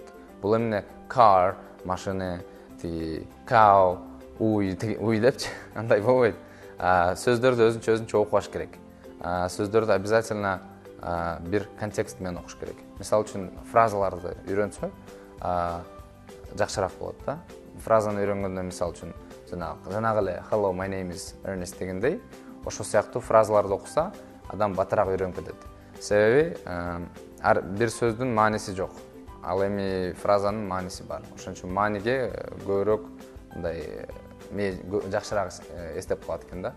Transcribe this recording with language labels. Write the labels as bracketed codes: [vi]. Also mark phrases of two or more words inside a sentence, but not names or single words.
[ky] Бул эмне car, машина, cow, уй депчи, андай болбойт. Сөздөрдү өзүнчө окубаш керек. Сөздөрдү обязательно бир контекст менен окуш керек. Мисалы үчүн фразаларды үйрөнсө жакшыраак болот да. Фразаны үйрөнгөндө мисалы үчүн жанагы эле [en] hello my name is Ernest [ky] дегендей ошол сыяктуу фразаларды окуса адам батыраак үйрөнүп кетет. Себеби бир сөздүн мааниси жок. Ал эми фразанын мааниси бар. Ошон үчүн мааниге көбүрөөк мындай жакшыраак эстеп калат экен да.